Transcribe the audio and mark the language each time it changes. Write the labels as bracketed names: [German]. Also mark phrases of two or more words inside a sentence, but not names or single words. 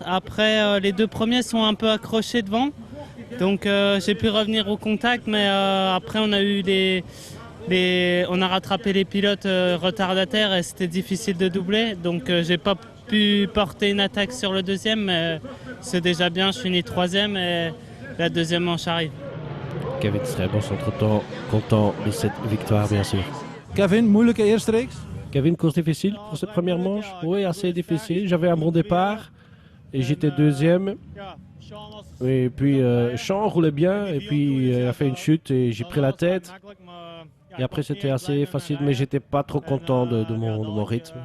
[French] Après, les 2 premiers sont un peu accrochés devant. Donc j'ai pu revenir au contact, mais après on a eu on a rattrapé les pilotes retardataires et c'était difficile de doubler. Donc j'ai pas pu porter une attaque sur le deuxième, mais c'est déjà bien. Je finis troisième et la deuxième manche arrive. Kevin Strijbos, entre-temps, content de cette victoire, bien sûr. [Dutch] Kevin, moeilijke eerste reeks? [French] Kevin, course difficile pour cette première manche? Oui, assez difficile. J'avais un bon départ et j'étais deuxième. Et puis, Sean roulait bien et puis il a fait une chute et j'ai pris la tête. Et après, c'était assez facile, mais j'étais pas trop content de mon rythme.